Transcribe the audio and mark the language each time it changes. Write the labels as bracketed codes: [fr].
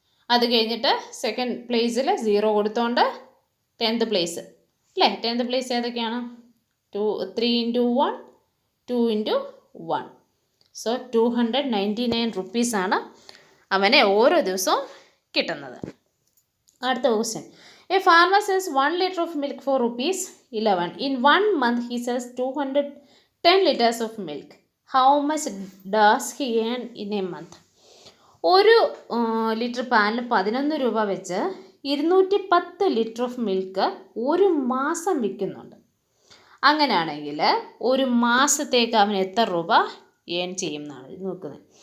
[ml] അത് കഴിഞ്ഞിട്ട് സെക്കൻഡ് പ്ലേസിൽ 0 കൊടുത്തോണ്ട് 10th പ്ലേസ് അല്ലേ? 10th പ്ലേസ് ഏതൊക്കെയാണ്? 3 × 1, 2 × 1. സോ 299 റുപ്പീസാണ് അവനെ ഓരോ ദിവസവും കിട്ടുന്നത്. അടുത്ത question, [en] A farmer sells 1 liter of milk for ₹11. In 1 month he sells 210 liters of milk. How much does he earn in a month? [ml] ഒരു ലിറ്റർ പാലിന് 11 രൂപ വെച്ച് 210 ലിറ്റർ ഓഫ് മിൽക്ക് ഒരു മാസം വിൽക്കുന്നുണ്ട്. അങ്ങനെയാണെങ്കിൽ ഒരു മാസത്തേക്ക് അവൻ എത്ര രൂപ ഏൺ ചെയ്യും എന്നാണ് നോക്കുന്നത്.